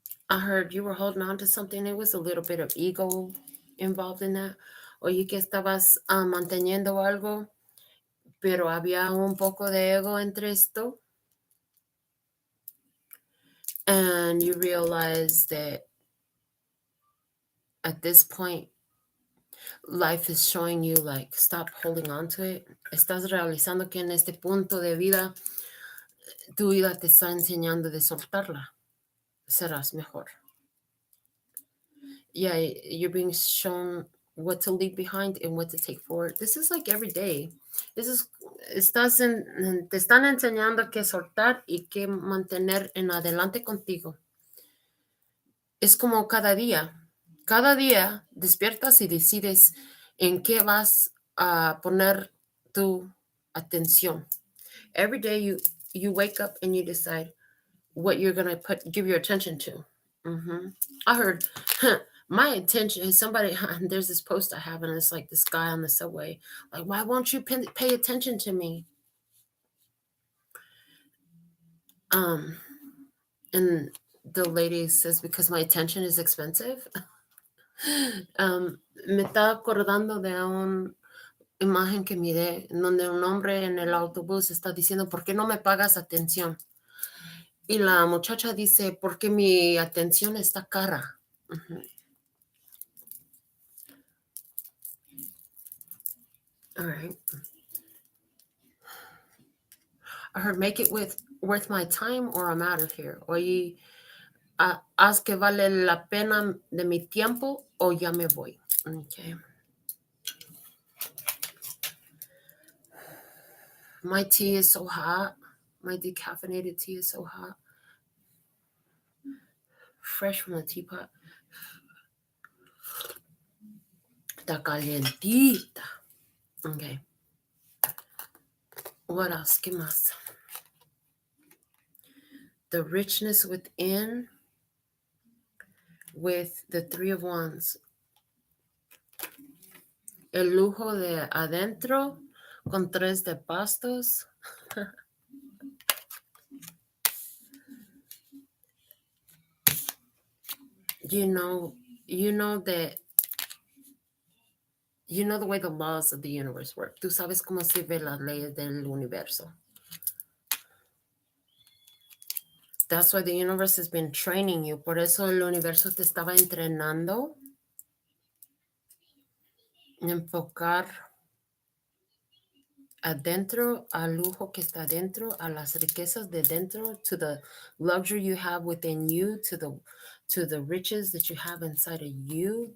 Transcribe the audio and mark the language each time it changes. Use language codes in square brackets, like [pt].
[en] I heard you were holding on to something. It was a little bit of ego involved in that. [es] Oye, que estabas manteniendo algo, pero había un poco de ego entre esto. [en] And you realize that at this point, life is showing you like, stop holding on to it. [es] Estás realizando que en este punto de vida, tu vida te está enseñando de soltarla. Serás mejor. [en] Yeah, you're being shown what to leave behind and what to take forward. This is like every day. [es] Te están enseñando que soltar y que mantener en adelante contigo. Es como cada día. Cada día despiertas y decides en qué vas a poner tu atención. [en] Every day you wake up and you decide what you're going to give your attention to. I heard, my attention is somebody, there's this post I have and it's like this guy on the subway. Like, why won't you pay attention to me? And the lady says, because my attention is expensive. [es] Me está acordando de una imagen que miré donde un hombre en el autobús está diciendo, ¿por qué no me pagas atención? Y la muchacha dice, porque mi atención está cara. [en] All right. I heard make it with worth my time or I'm out of here? [es] Oye, haz que vale la pena de mi tiempo o ya me voy. [en] Okay. My tea is so hot. My decaffeinated tea is so hot. Fresh from the teapot. [es] Está calientita. [en] Okay. What else? [es] ¿Qué más? [en] The richness within with the Three of Wands. [es] El lujo de adentro con tres de bastos. [en] you know that you know the way the laws of the universe work. [es] Tú sabes cómo se ve las leyes del universo. [en] That's why the universe has been training you. [es] Por eso el universo te estaba entrenando en enfocar adentro, al lujo que está dentro, a las riquezas de dentro, [en] to the luxury you have within you, to the riches that you have inside of you.